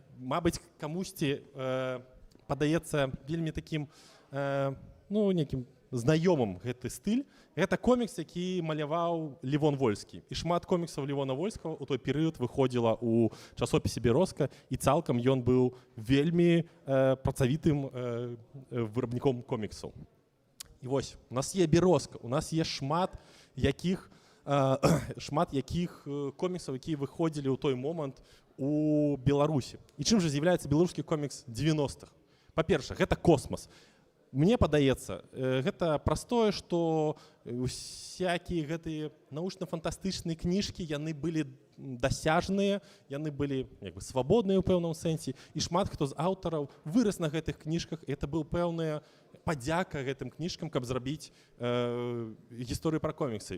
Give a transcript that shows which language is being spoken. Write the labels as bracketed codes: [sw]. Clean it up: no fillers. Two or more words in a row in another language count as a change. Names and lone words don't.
[be] Мабыць, камусьці падаецца вельмі такім, некім знаёмым гэты стыль. Гэта комікс, які маляваў Левон Вольскі. І шмат коміксаў Левона Вольскага ў той перыяд выходзіла ў часопісе «Бярозка», і цалкам ён быў вельмі працавітым вырабніком коміксаў. І вось, у нас є «Бярозка», у нас є шмат якіх коміксаў, якія выходзілі ў той момант у Беларусі. І чым жа з'яўляецца беларускі комікс 90-х? Па-першае, гэта космас. Мне падаецца, гэта простое, што усякія гэтыя научна-фантастычныя кніжкі, яны былі дасяжныя, яны былі свабодныя ў пэўным сэнсе, і шмат хто з аўтараў вырас на гэтых кніжках, і гэта быў пэўная падзяка гэтым кніжкам, каб зрабіць гісторыю пра коміксы.